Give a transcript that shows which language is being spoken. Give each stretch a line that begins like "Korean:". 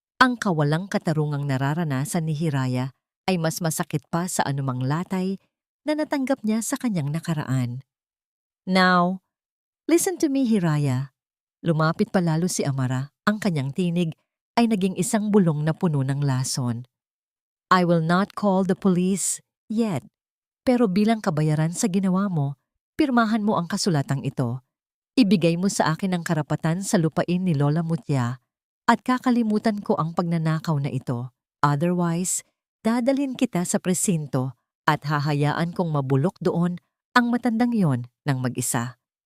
Filipino: Ang kawalang katarungang nararanasan ni Hiraya ay mas masakit pa sa anumang latay na natanggap niya sa kanyang nakaraan.
English: Now, listen to me, Hiraya.
Filipino: Lumapit palalo si Amara. Ang kanyang tinig ay naging isang bulong na puno ng lason.
English: I will not call the police yet.
Filipino: Pero bilang kabayaran sa ginawa mo, pirmahan mo ang kasulatang ito. Ibigay mo sa akin ang karapatan sa lupain ni Lola Mutya at kakalimutan ko ang pagnanakaw na ito. Otherwise, dadalhin kita sa presinto at hahayaan kong mabulok doon ang matandang yon ng mag-isa.